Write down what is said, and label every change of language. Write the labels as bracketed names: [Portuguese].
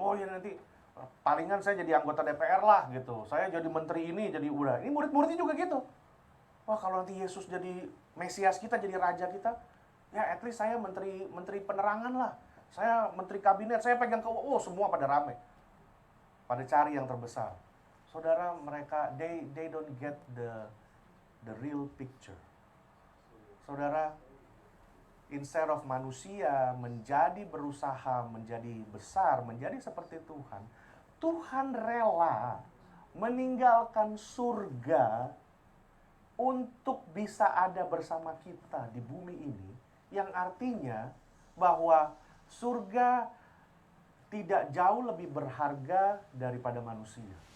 [Indonesian] Oh ya nanti palingan saya jadi anggota DPR lah gitu. Saya jadi menteri ini, jadi udah. Ini murid-muridnya juga gitu. Wah, kalau nanti Yesus jadi Mesias kita, jadi raja kita, ya [English] at least [Indonesian] saya menteri penerangan lah. Saya menteri kabinet, saya pegang semua pada rame. Pada cari yang terbesar. Saudara, mereka [English] they don't get the real picture. [Indonesian] Saudara, instead of manusia berusaha menjadi besar, menjadi seperti Tuhan, Tuhan rela meninggalkan surga untuk bisa ada bersama kita di bumi ini, yang artinya bahwa surga tidak jauh lebih berharga daripada manusia.